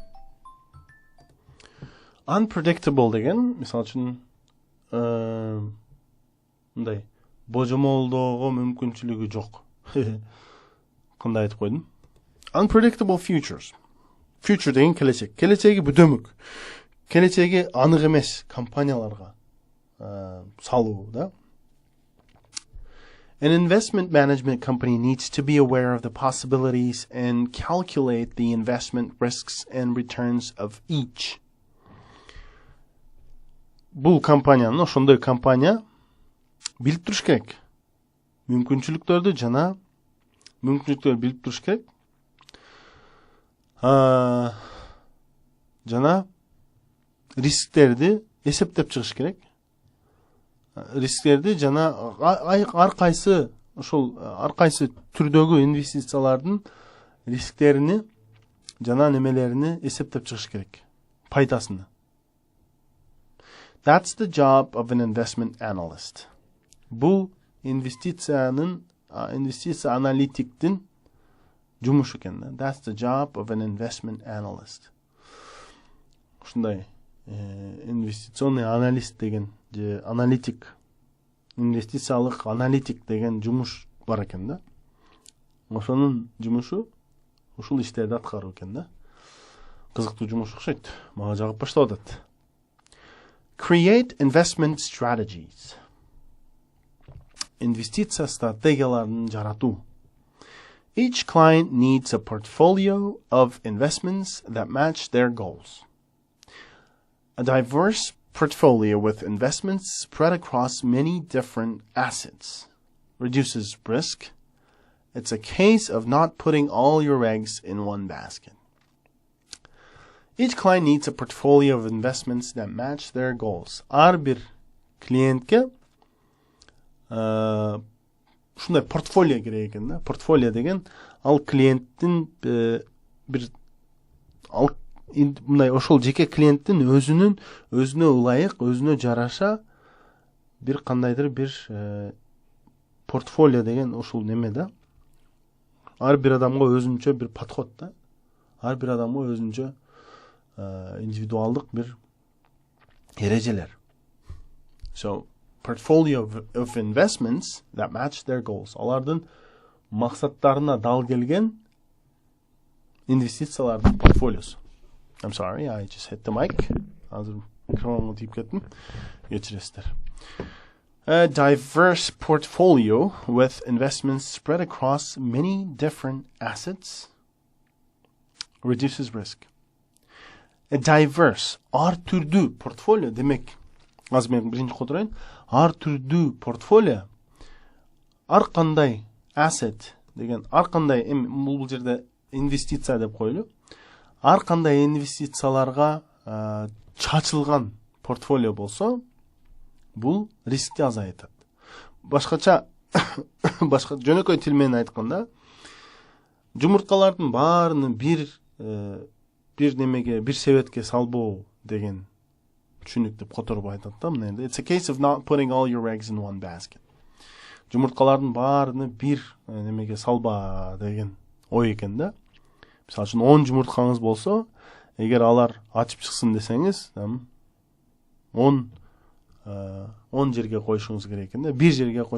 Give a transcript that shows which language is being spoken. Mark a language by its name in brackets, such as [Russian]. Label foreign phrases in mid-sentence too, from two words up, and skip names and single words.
[Kyrgyz] Unpredictable деген мисалы үчүн мындай божомолдоого мүмкүнчүлүгү жок. Кандай айтып койдум? [English] Unpredictable futures. [Kyrgyz] Future деген келечек. Келечеги бүдөмүк. Келечеги анык эмес компанияларга салуу да. [English] An investment management company needs to be aware of the possibilities and calculate the investment risks and returns of each. [Kyrgyz] Бул компаниянын, ошондой компания билип туруш керек. Мүмкүнчүлүктөрдү жана мүмкүнчүлүктөрдү билип туруш керек. Жана рисктерди эсептеп чыгыш керек. Рисктерди жана ар кайсы түрдөгү инвестициялардын рисктерини жана немелерини эсептеп чыгыш керек. Пайдасыны. [English] That's the job of an investment analyst. [Kyrgyz] Бул инвестиция аналитиктин жумушу экен да. [English] That's the job of an investment analyst. [Kyrgyz] Ушундай [Russian] инвестиционный аналист [Kyrgyz] деген же аналитик, инвестициялык аналитик деген жумуш бар экен да. Ошонун жумушу ушул иштерди аткаруу экен да. Кызыктуу жумуш окшойт. Мага жагып баштап атат. [English] Create investment strategies. [Kyrgyz] Инвестиция стратегияларын жаратуу. [English] Each client needs a portfolio of investments that match their goals. A diverse portfolio with investments spread across many different assets reduces risk. It's a case of not putting all your eggs in one basket. Each client needs a portfolio of investments that match their goals. [Kyrgyz] Ар бир клиентке ушундай портфолио керек экен да. Портфолио деген ал клиенттин бир мындай ошол жеке клиенттин өзүнө ылайык, өзүнө жараша бир кандайдыр бир портфолио деген ушул неме да. Ар бир адамга өзүнчө бир подход да. Ар бир адамга өзүнчө индивидуалдык бир эрежелер. [English] So, portfolio of investments that match their goals. [Kyrgyz] Алардын максаттарына дал келген инвестициялардын портфолиосу. [English] I'm sorry, I just hit the mic. [Kyrgyz] Азыр микрофонго тийип кеттим. Кечиресиздер. [English] A diverse portfolio with investments spread across many different assets reduces risk. A diverse, [Kyrgyz] ар түрдүү портфолио демек, азыр мен биринчи которайын, ар түрдүү портфолио, ар кандай asset деген, ар кандай бул жерде инвестиция деп коелу. Ар кандай инвестицияларга чачылган портфолио болсо, бул рискти азайтат. Башка жөнөкөй тил менен айтканда, жумурткалардын баарыны бир немеге, бир себетке салбоо деген түшүнүк деп которуп айтат да. It's a case of not putting all your eggs in one basket. Жумурткалардын баарыны бир немеге салба деген ой экен да. Мисалы үчүн 10 жумурткаңыз болсо, эгер алар ачып чыксын десеңиз, 10 жерге коюшуңуз керек экен да.